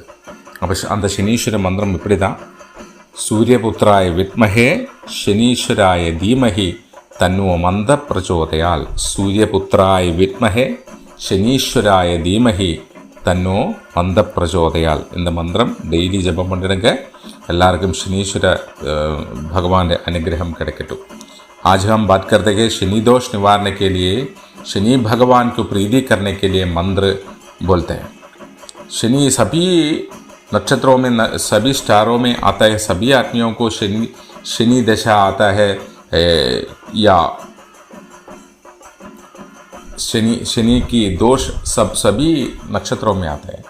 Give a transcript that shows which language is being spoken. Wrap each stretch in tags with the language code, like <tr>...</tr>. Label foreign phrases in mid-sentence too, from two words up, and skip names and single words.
<ta>அப்போ அந்த சனீஸ்வர மந்திரம் இப்படி தான்:</ta> <sa>सूर्यपुत्राय विद्महे शनीश्वराय धीमहि तन्नो मन्द प्रचोदयात्. सूर्यपुत्राय विद्महे शनीश्वराय धीमहि तन्नो मन्द प्रचोदयात्.</sa> <ta>இந்த மந்திரம் டெய்லி ஜபம் பண்ணிடுங்க. எல்லாருக்கும் शनीश्वर भगवान अनुग्रह கிடைக்கட்டும்.</ta> <hi>आज हम बात करते हैं शनि दोष निवारण के लिए शनि भगवान को प्रीति करने के लिए मंत्र बोलते हैं. शनि सभी नक्षत्रों में सभी स्टारों में आता है. सभी आदमियों को शनि दशा आता है या शनि की दोष सभी नक्षत्रों में आता है.</hi>